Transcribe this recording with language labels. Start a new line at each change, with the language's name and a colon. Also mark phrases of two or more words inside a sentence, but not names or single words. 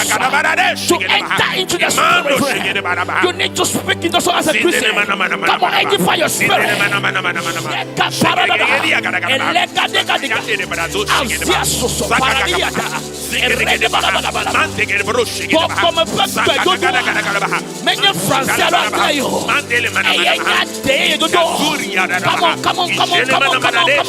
English: To enter into the spirit, you need to speak in tongues as a Christian. Come on, edify your spirit. Many Français à yo. Come on, come on, come on, come on, come